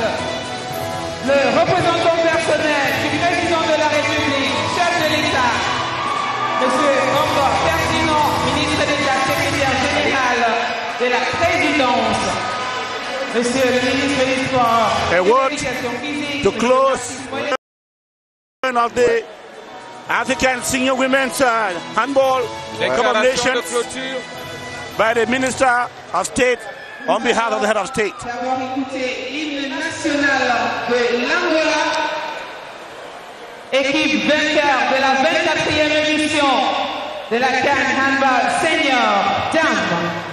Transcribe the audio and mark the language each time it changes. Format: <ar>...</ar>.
<fr>Le représentant personnel du président de la République, chef de l'État, Monsieur Omar Ferdinand, ministre d'État, secrétaire général de la présidence, Monsieur le ministre des Sports,</fr> <en>a word to close of the African Senior Women's Handball Cup of Nations by the Minister of State on behalf of the Head of State.</en> <fr>D'avoir écouté l'hymne national de l'Angola, équipe vainqueur de la 24e édition de la CAN Handball Senior Dame.</fr>